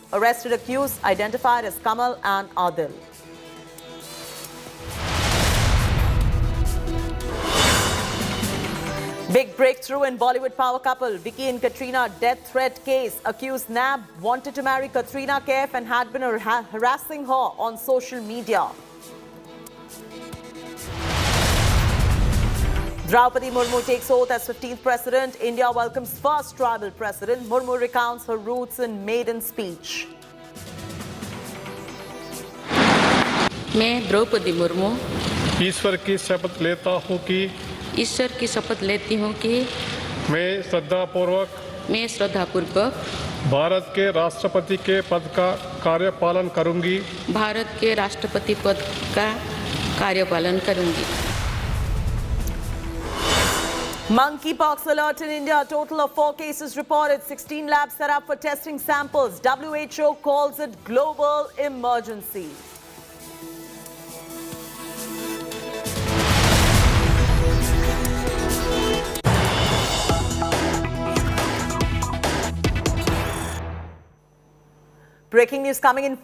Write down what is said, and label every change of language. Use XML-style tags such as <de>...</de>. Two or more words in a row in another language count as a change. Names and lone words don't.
<en>Arrested accused identified as Kamal and Adil. Big breakthrough in Bollywood power couple. Vicky and Katrina death threat case. Accused Nab wanted to marry Katrina Kaif and had been harassing her on social media. Droupadi Murmu takes oath as 15th president. India welcomes first tribal president. Murmu recounts her roots in maiden speech.</en> <hi>मैं द्रौपदी मुर्मू ईश्वर की शपथ लेता हूँ कि ईश्वर की शपथ लेती हूँ कि मैं श्रद्धापूर्वक भारत के राष्ट्रपति के पद का कार्यपालन करूंगी। भारत के राष्ट्रपति पद का कार्यपालन करूंगी।</hi> <en>Monkeypox alert in India. A total of 4 cases reported. 16 labs set up for testing samples. WHO calls it global emergency. Breaking news coming in.</en>